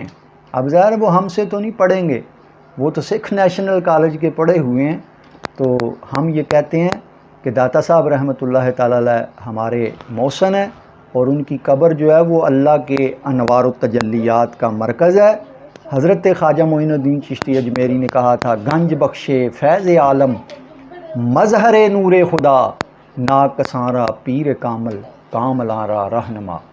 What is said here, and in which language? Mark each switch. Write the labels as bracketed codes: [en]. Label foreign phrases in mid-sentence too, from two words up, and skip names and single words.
[ur] اب ظاہر ہے وہ ہم سے تو نہیں پڑھیں گے، وہ تو سکھ نیشنل کالج کے پڑھے ہوئے ہیں، تو ہم یہ کہتے ہیں کہ داتا صاحب [ar] رحمۃ اللہ تعالی علیہ [ur] ہمارے محسن ہیں، اور ان کی قبر جو ہے وہ اللہ کے انوار و تجلیات کا مرکز ہے۔ حضرت خواجہ معین الدین چشتی اجمیری نے کہا تھا [fa] گنج بخشے فیض عالم مظہر نور خدا، ناکساں را پیر کامل کاملاں را رہنما۔